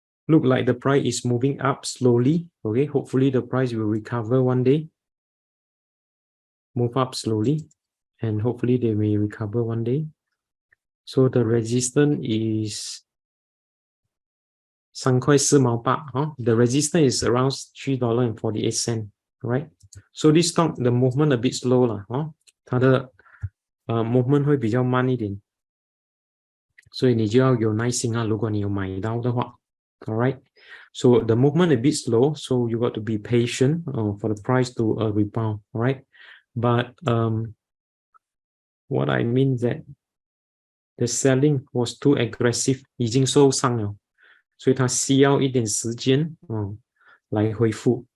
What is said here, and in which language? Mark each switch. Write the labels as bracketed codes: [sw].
[en] Look like the price is moving up slowly. Okay, hopefully the price will recover one day. Move up slowly, and hopefully they may recover one day. So the resistance is [zh] 3块4毛8. [en] The resistance is around $3.48, right? So this stock the movement a bit slow [zh] 了它的movement 会比较慢一点，所以你就要有耐心啊，如果你有买到的话 ，alright? [en] So the movement a bit slow, so you got to be patient for the price to rebound, alright? But what I mean that the selling was too aggressive, [zh] 已经受伤了，所以它需要一点时间来恢复。